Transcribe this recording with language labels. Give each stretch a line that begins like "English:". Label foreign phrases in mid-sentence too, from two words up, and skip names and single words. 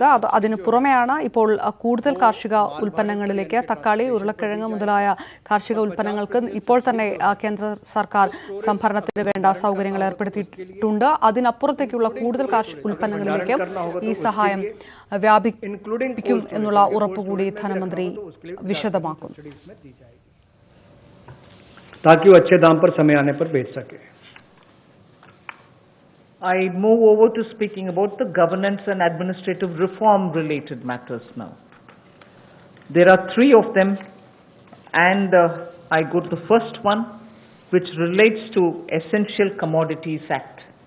Malayalam: അതിന് പുറമെയാണ് ഇപ്പോൾ കൂടുതൽ കാർഷിക ഉൽപ്പന്നങ്ങളിലേക്ക് തക്കാളി, ഉരുളക്കിഴങ്ങ് മുതലായ കാർഷിക ഉൽപ്പന്നങ്ങൾക്ക് ഇപ്പോൾ തന്നെ കേന്ദ്ര സർക്കാർ സംഭരണത്തിന് വേണ്ട സൗകര്യങ്ങൾ ഏർപ്പെടുത്തിയിട്ടുണ്ട്. അതിനപ്പുറത്തേക്കുള്ള കൂടുതൽ കാർഷിക ഉൽപ്പന്നങ്ങളിലേക്ക് ഈ സഹായം വ്യാപിക്കും എന്നുള്ള ഉറപ്പുകൂടി ധനമന്ത്രി വിശദമാക്കുന്നു.
Hindi: ताकि वो अच्छे दाम पर समय आने पर बेच सके.
English: I move over to speaking about the governance and administrative reform related matters now. There are 3 of them, and I go to the first one, which relates to Essential Commodities Act.